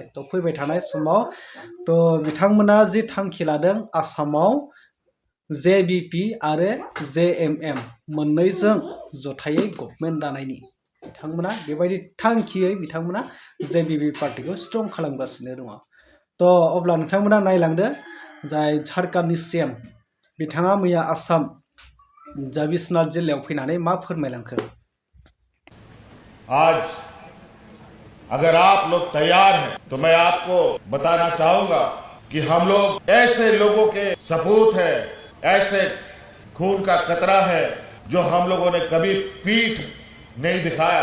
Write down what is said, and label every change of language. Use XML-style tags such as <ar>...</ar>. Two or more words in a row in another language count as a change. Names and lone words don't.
<brx>तो फैबाय थानाय समाव तो बिथांमोना जि थांखि लादों आसामाव जेबीपी आरो जेएमएम मोननैजों जथायै गभर्नमेन्ट दानायनि, बिथांमोना बेबायदि थांखियै बिथांमोना जेबीपी पार्टिखौ स्ट्रं खालामगासिनो दङ। तो अब्ला नोंथांमोना नायलांदो जाय झारखंडनि सीएम बिथाङा मैया आसाम जा बिश्वनाथ जिल्लायाव फैनानै मा फोरमायलांखो।</brx> <hi>आज अगर आप लोग तैयार हैं तो मैं आपको बताना चाहूंगा कि हम लोग ऐसे लोगों के सपूत हैं, ऐसे खून का कतरा है जो हम लोगों ने कभी पीठ नहीं दिखाया।</hi>